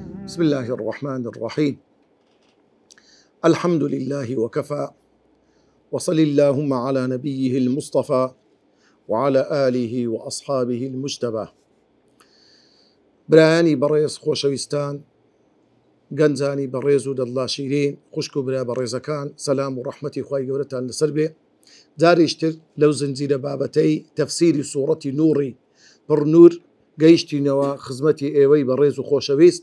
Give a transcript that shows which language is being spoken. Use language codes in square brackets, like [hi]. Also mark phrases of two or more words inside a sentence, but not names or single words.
[ar] بسم الله الرحمن الرحيم. الحمد لله وكفى، وصل اللهم على نبيه المصطفى وعلى آله وأصحابه المجتبى. [ckb] برایانی بەڕێز خۆشەویستان، گەنجانی بەڕێز و دڵاشیرین، خوشک و برا بەڕێزەکان، سەلام و ڕەحمەتی خوای گەورەتان لەسەر بێ. جاریشتر لەو زنجیرە بابەتەی تەفسیری سوورەتی نووڕی پڕنور گەیشتینەوە خزمەتی ئێوەی بەڕێز و خۆشەویست.